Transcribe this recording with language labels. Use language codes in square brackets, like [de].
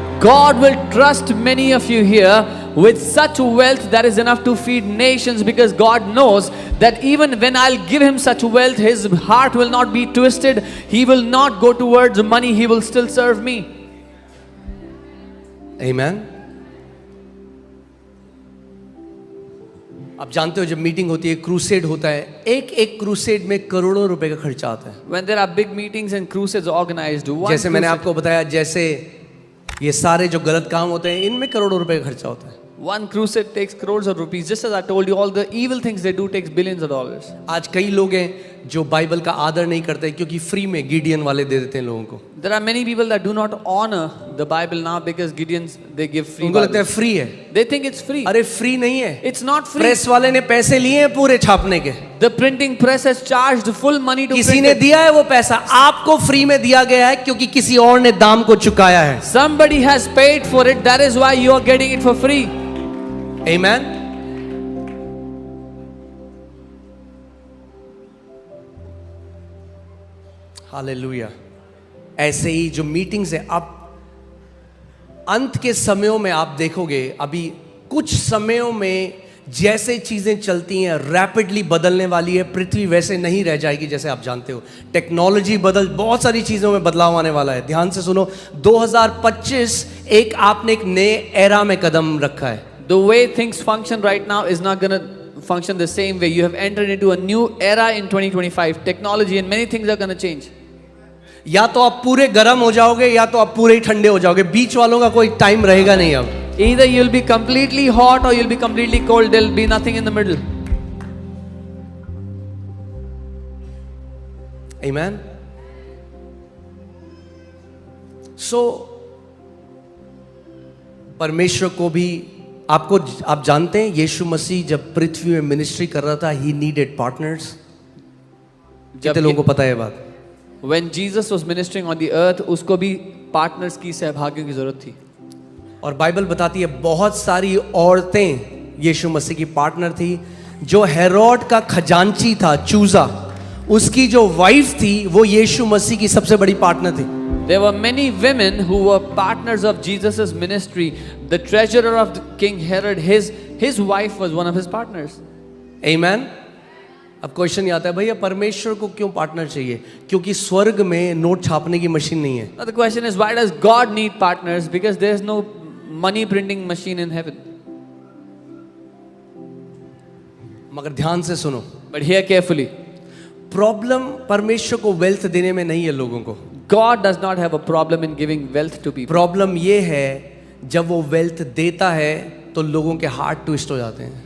[en] God will trust many of you here with such wealth that is enough to feed nations, because God knows that even when I'll give him such wealth, his heart will not be twisted. He will not go towards money. He will still serve me. Amen. [hi] आप जानते हो जब meeting होती है, crusade होता है, एक एक क्रूसेड में करोड़ों रुपए का खर्चा आता है। [en] When there are big meetings and crusades organized, one [hi] जैसे मैंने आपको बताया, जैसे ये सारे जो गलत काम होते हैं, इनमें करोड़ों रुपए का खर्चा होता है। [en] one crusade takes crores of rupees. Just as I told you, all the evil things they do takes billions of dollars. [hi] आज कई लोग हैं जो बाइबल का आदर नहीं करते क्योंकि फ्री में गिडियन वाले दे देते हैं लोगों को। [en] There are many people that do not honor the Bible now because Gideons they give free. [hi] उनको लगता है [en] Bibles. [hi] फ्री है। [en] They think it's free. [hi] अरे फ्री नहीं है, [en] It's not free. [hi] प्रेस वाले ने पैसे लिए हैं पूरे छापने के, [en] The printing press has charged full money to [hi] किसी [en] print [hi] ने [en] it. [hi] दिया है वो पैसा, आपको फ्री में दिया गया है क्योंकि किसी और ने दाम को चुकाया है। [en] Somebody has paid for it. That is why you are getting it for free. Amen. [hi] Hallelujah. ऐसे ही जो मीटिंग्स है, अब अंत के समयों में आप देखोगे, अभी कुछ समयों में जैसे चीजें चलती हैं, रैपिडली बदलने वाली है पृथ्वी, वैसे नहीं रह जाएगी। जैसे आप जानते हो टेक्नोलॉजी बहुत सारी चीजों में बदलाव आने वाला है। ध्यान से सुनो, 2025 एक आपने एक नए एरा में कदम रखा है। [en] The way things function right now is not going to function the same way. You have entered into a new era in 2025. Technology and many things are going to change. [hi] या तो आप पूरे गर्म हो जाओगे या तो आप पूरे ही ठंडे हो जाओगे, बीच वालों का कोई टाइम रहेगा नहीं अब। [en] Either you'll be completely hot or you'll be completely cold. There'll be nothing in the middle. Amen. [hi] So परमेश्वर को भी आप जानते हैं, यीशु मसीह जब पृथ्वी में मिनिस्ट्री कर रहा था, [en] He needed partners. [hi] कितने लोगों को पता है ये बात? [en] When Jesus was ministering on the earth, [hi] उसको भी पार्टनर्स की, सहभागियों की जरूरत थी। और बाइबल बताती है बहुत सारी औरतें यीशु मसीह की पार्टनर थी। जो हेरोड का खजांची था, चूजा, उसकी जो वाइफ थी वो यीशु मसीह की सबसे बड़ी पार्टनर थी। [en] There were many women who were partners of Jesus' ministry. The treasurer of the King Herod, his wife was one of his partners. Amen. [hi] अब क्वेश्चन ये आता है, भैया परमेश्वर को क्यों पार्टनर चाहिए? क्योंकि स्वर्ग में नोट छापने की मशीन नहीं है। [en] Now the question is, why does God need partners? Because there is no money printing machine in heaven. [hi] मगर ध्यान से सुनो, [en] But hear carefully. [hi] प्रॉब्लम परमेश्वर को वेल्थ देने में नहीं है लोगों को। [en] God does not have a problem in giving wealth to people. [hi] Problem ये है, जब वो वेल्थ देता है तो लोगों के हार्ट ट्विस्ट हो जाते हैं।